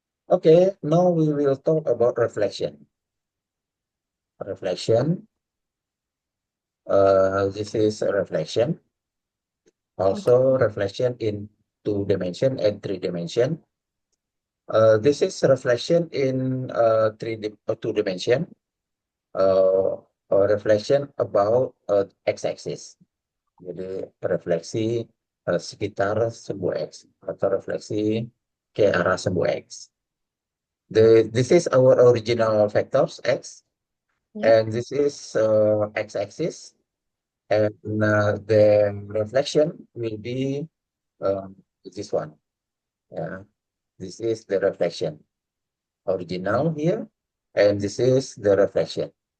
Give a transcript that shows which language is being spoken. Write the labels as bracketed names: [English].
[English] Okay, now we will talk about reflection. Reflection, this is a reflection. Also Okay. reflection in two dimension and three dimension. This is reflection in two dimension. Reflection about x-axis. [Indonesian] Jadi refleksi sekitar sebuah X atau refleksi ke arah sebuah X. [English] This is our original vectors X, Yeah. and this is X-axis, and the reflection will be this one. Yeah, this is the reflection original here, and this is the reflection.